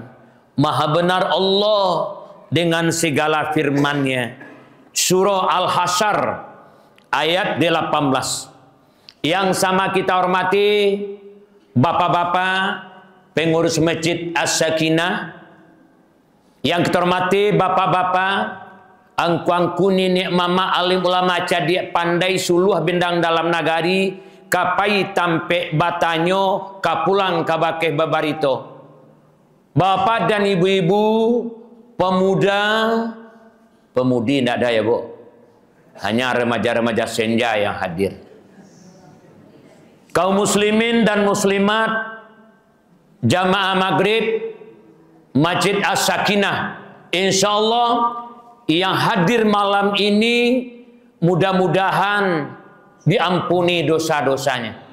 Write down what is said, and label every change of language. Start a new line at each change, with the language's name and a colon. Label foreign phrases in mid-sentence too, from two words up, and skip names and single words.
Indonesian: Maha benar Allah dengan segala firman-Nya. Surah Al-Hasyr ayat 18. Yang sama kita hormati bapak-bapak pengurus Masjid As-Sakinah, yang kita hormati bapak-bapak
Minangkabau: angku-angku nenek mama alim ulama cadik pandai suluh bendang dalam nagari kapai tampe batanyo kapulang kabakeh babarito.
Indonesian: Bapak dan ibu-ibu, pemuda, pemudi tidak ada ya bu, hanya remaja-remaja senja yang hadir. Kaum muslimin dan muslimat jamaah maghrib Masjid As-Sakinah, insyaallah yang hadir malam ini mudah-mudahan diampuni dosa-dosanya.